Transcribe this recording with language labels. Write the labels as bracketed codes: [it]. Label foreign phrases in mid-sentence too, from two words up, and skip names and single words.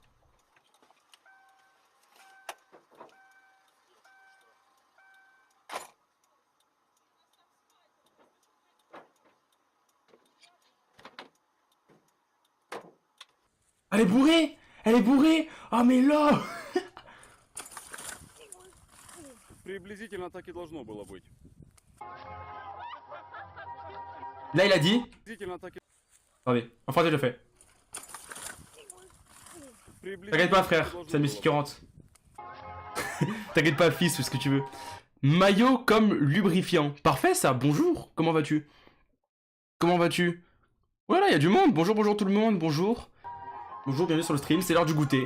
[fr] Elle est bourrée! Elle est bourrée! Ah mais là! [ru] Приблизительно так и должно было быть. [fr] Là il a dit. [ru] Приблизительно так и... [fr] Attendez, en français je le fais. T'inquiète pas frère, c'est la musique qui rentre. T'inquiète pas fils ou ce que tu veux. Maillot comme lubrifiant. Parfait ça, bonjour, comment vas-tu? Comment vas-tu? Voilà, il y a du monde, bonjour tout le monde, bonjour. Bonjour, bienvenue sur le stream, c'est l'heure du goûter.